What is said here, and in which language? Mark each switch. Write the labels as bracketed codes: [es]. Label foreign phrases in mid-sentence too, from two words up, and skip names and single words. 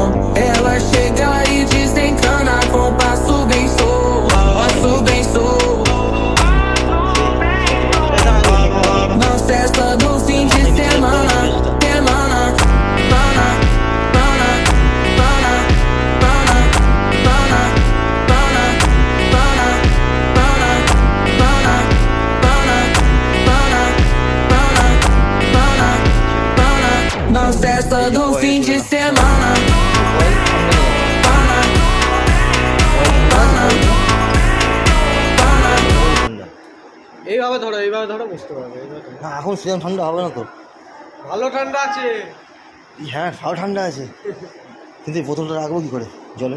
[pt] Ela chega e desencana com passo bem solto, passo bem solto. Na festa do fim de semana, semana, pana, pana, pana, pana, pana, pana, pana, pana, pana, pana, pana, na festa do fim de semana. [bn] এইভাবে ধরো বুঝতে পারবে। না এখন সেরকম ঠান্ডা হবে না তো। ভালো ঠান্ডা আছে। হ্যাঁ ভালো ঠান্ডা আছে, কিন্তু এই বোতলটা রাখবো কী করে জলে?